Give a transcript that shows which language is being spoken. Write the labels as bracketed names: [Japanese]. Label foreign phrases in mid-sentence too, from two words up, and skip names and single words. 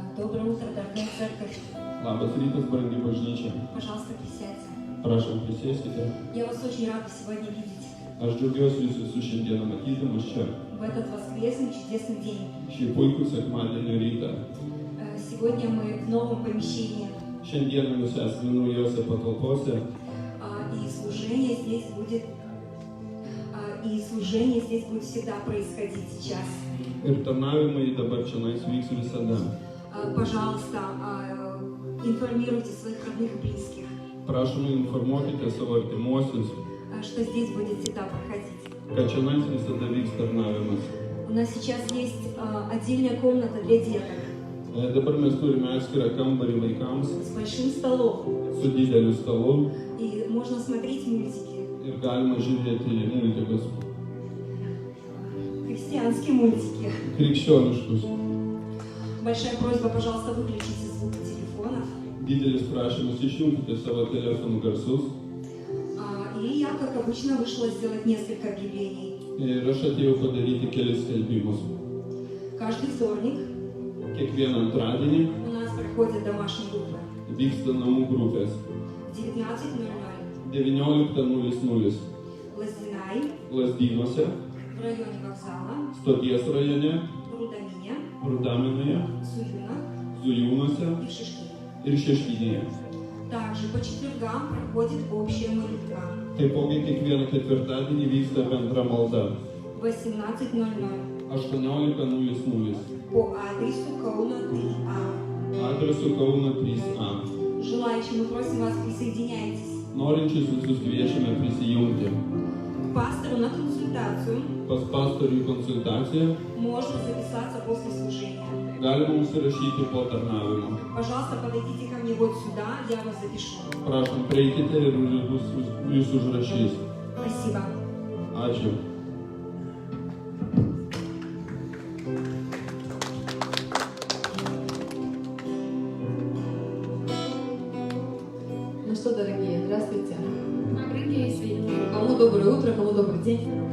[Russian] Доброе утро, дорогая церковь. [Lithuanian] Labas rytas, brangi bažnyčia. [Russian] Пожалуйста, присядьте. [Lithuanian] Prašom, prisėskite. [Russian] Я вас очень рада сегодня видеть. [Lithuanian] Aš džiaugiuosi jūs visus šiandieną matydamas čia. [Russian] В этот воскресный чудесный день. [Lithuanian] Šį puikų sekmadienio rytą. [Russian] Сегодня мы в новом помещении. [Lithuanian] Šiandieną jūs esame naujose patalpose. [Russian] И служение здесь будет всегда происходить сейчас. [Lithuanian] Ir tarnavimai dabar čionais vyks visada. [Russian] Пожалуйста, информируйте своих родных и близких. [Lithuanian] Prašome, informuokite savo artimuosius, [Russian] что здесь будет всегда проходить. [Lithuanian] kad čionais visada vyks tarnavimas. [Russian] У нас сейчас есть отдельная комната для деток. [Lithuanian] Dabar mes turime atskirą kambarį vaikams. [Russian] С большим столом. [Lithuanian] Su dideliu stalu. [Russian] И можно смотреть мультики. [Lithuanian] Ir galima žiūrėti multikus. [Russian] Христианские мультики. [Lithuanian] Krikščioniškus. [Russian] Большая просьба, пожалуйста, выключите звук телефонов. [Lithuanian] Didelis prašymas išjungti savo telefonų garsus. [Russian] И я, как обычно, вышла сделать несколько объявлений. [Lithuanian] Ir aš atėjau padaryti kelis skelbimus. [Russian] Каждый вторник [Lithuanian] Kiekvieną antradienį [Russian] у нас проходят домашние группы. [Lithuanian] vyksta namų grupės. [Russian] 19:00 [Lithuanian] 19:00 [Russian] Лаздинай, [Lithuanian] Lazdynuose, [Russian] в районе вокзала, [Lithuanian] Stoties rajone, [Russian] Рудамине, [Lithuanian] Rudaminoje, [Russian] Суюнах [Lithuanian] Zujūnuose [Russian] и Шишкине. [Lithuanian] ir Šeškinėje. [Russian] Также по четвергам проходит общая молитва. [Lithuanian] Taipogi kiekvieną ketvirtadienį vyksta bendra malda. [Russian] 18:00 [Lithuanian] 18:00 [Russian] по адресу Kauno 3А. [Lithuanian] adresu Kauno 3A. [Russian] Желающие, мы просим вас, присоединяйтесь. [Lithuanian] Norinčius visus kviečiame prisijungti. [Russian] К пастору на консультацию [Lithuanian] Pas pastorių konsultaciją [Russian] можно записаться после служения. [Lithuanian] galima užsirašyti po tarnavimo. [Russian] Пожалуйста, подойдите ко мне вот сюда, я вас запишу. [Lithuanian] Prašom, prieikite ir jūs užrašys. [Russian] Спасибо. [Lithuanian] Ačiū. [Russian] Ну что, дорогие, здравствуйте. Кому доброе утро, кому добрый день.